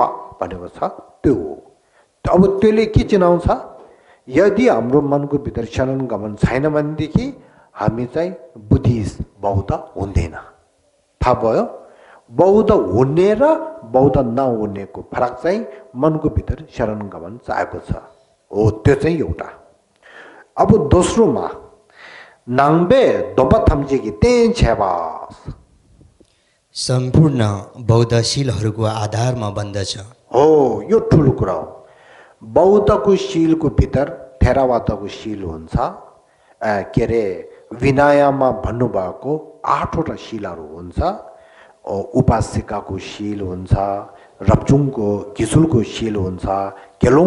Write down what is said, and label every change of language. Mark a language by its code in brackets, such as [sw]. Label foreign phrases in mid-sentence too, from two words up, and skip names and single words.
[ne] भनेको छ त्यो अब त्यसले के चिनाउँछ यदि हाम्रो मनको भित्र शरण गमन छैन भनेदेखि हामी चाहिँ बुद्धिस्ट बौद्ध हुँदैन थाहा भयो बौद्ध हुने र बौद्ध नहुनेको फरक चाहिँ मनको भित्र शरण गमन चाहेको छ हो त्यो चाहिँ एउटा अब दोस्रोमा [bo] ནང་པའི་སྡོམ་པ་ཐམས་ཅད་ཀྱི་རྟེན་ཆགས་པས [ne] सम्पूर्ण बौद्ध शीलहरूको आधारमा बन्दछ हो यो ठुलो कुरा हो बौद्धको शीलको भित्र थेरावादको शील हुन्छ के अरे विनयमा भन्नुभएको 8 वटा शीलहरू हुन्छ उपासिकाको शील हुन्छ रप्चुङको घिसुलको शील हुन्छ गेलोङ